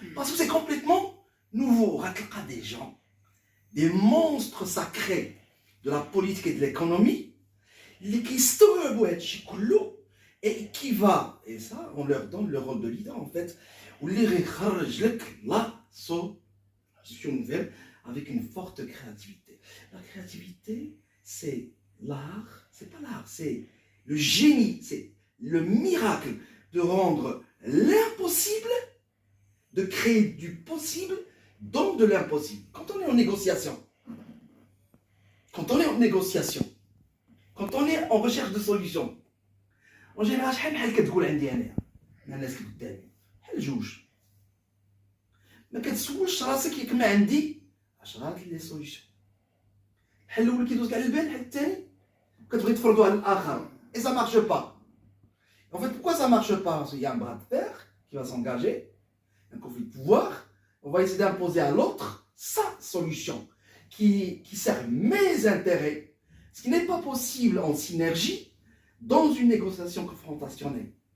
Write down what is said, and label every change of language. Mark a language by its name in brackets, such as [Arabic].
[French] Parce que c'est complètement nouveau. Des gens, des monstres sacrés de la politique et de l'économie, et qui va, et ça, on leur donne le rôle de leader en fait, ou la solution nouvelle avec une forte créativité. La créativité, c'est l'art, c'est pas l'art, c'est le génie, c'est le miracle de rendre l'impossible, de créer du possible dans de l'impossible. Quand on est en négociation, quand on est en recherche de solutions, en général, [Arabic] شحال كتقول عندي انا مع الناس اللي قدامي بحال جوج ما كتسولش راسك ياك ما عندي 10 لي سوليوشن الحل الاول كيدوز على البال الحل الثاني كتبغي تفرضوا على الاخر [French] et ça marche pas. En fait, pourquoi ça marche pas? Parce qu'il y a un bras de fer qui va s'engager, un conflit de pouvoir, on va essayer d'imposer à l'autre sa solution qui sert mes intérêts, ce qui n'est pas possible en synergie dans une négociation confrontationnelle.